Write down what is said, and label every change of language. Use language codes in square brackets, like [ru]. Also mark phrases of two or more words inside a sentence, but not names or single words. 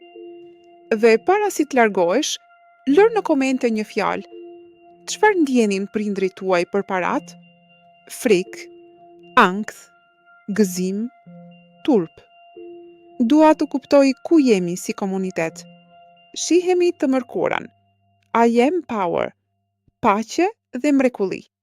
[sq] Dhe para si të largohesh, lër në komente një fjalë. Çfarë ndjenin prindrit tuaj për parat? Frikë, ankth, gëzim, turp. Dua të kuptoj ku jemi si komunitet. Shihemi të mërkurën. [en] I am power, [sq] paqe dhe mrekulli.